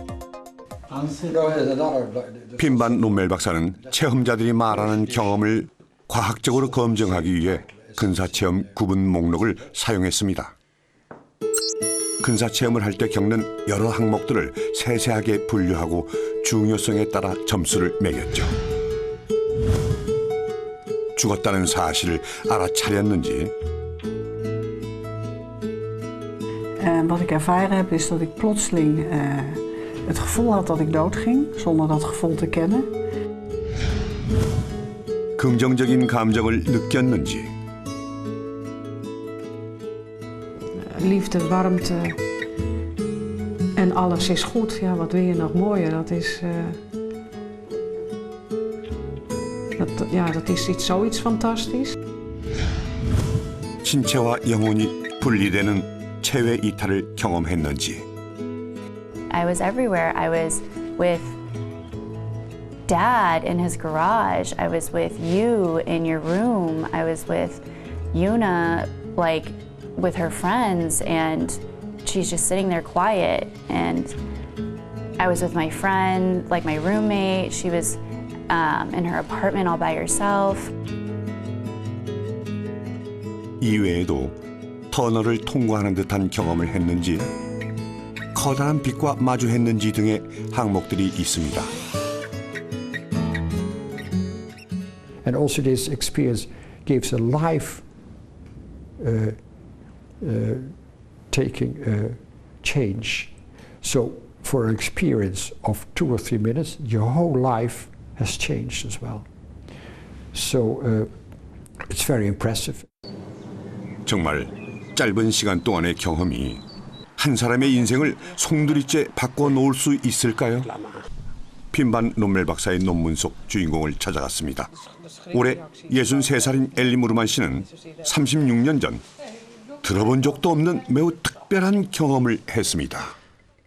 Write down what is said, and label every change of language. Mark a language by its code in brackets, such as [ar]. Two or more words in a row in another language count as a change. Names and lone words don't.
[ko] 핀반 롬멜 박사는 체험자들이 말하는 경험을 과학적으로 검증하기 위해 근사체험 구분 목록을 사용했습니다. 근사체험을 할 때 겪는 여러 항목들을 세세하게 분류하고 중요성에 따라 점수를 매겼죠. 죽었다는 사실을 알아차렸는지. [nl] Wat ik ervaren heb is dat ik plotseling het gevoel had dat ik doodging, zonder dat gevoel te kennen. [ko] 긍정적인 감정을 느꼈는지. [nl] Liefde, warmte en alles is goed. Ja, wat wil je nog mooier? Dat is zoiets fantastisch. [ko] 신체와 영혼이 분리되는 체외 이탈을 경험했는지. [en] I was everywhere. I was with Dad in his garage. I was with you in your room. I was with Yuna, like, with her friends, and she's just sitting there quiet. And I was with my friend, like my roommate. She was in her apartment all by herself. [ko] 이외에도 터널을 통과하는 듯한 경험을 했는지, 커다란 빛과 마주했는지 등의 항목들이 있습니다. [en] And also this experience gives a life taking change. So for an experience of 2 or 3 minutes, your whole life has changed as well. So it's very impressive. [ko] 정말 짧은 시간 동안의 경험이 한 사람의 인생을 송두리째 바꿔놓을 수 있을까요? 핀반 롬멜 박사의 논문 속 주인공을 찾아갔습니다. 올해 63살인 엘리 무르만 씨는 36년 전 들어본 적도 없는 매우 특별한 경험을 했습니다.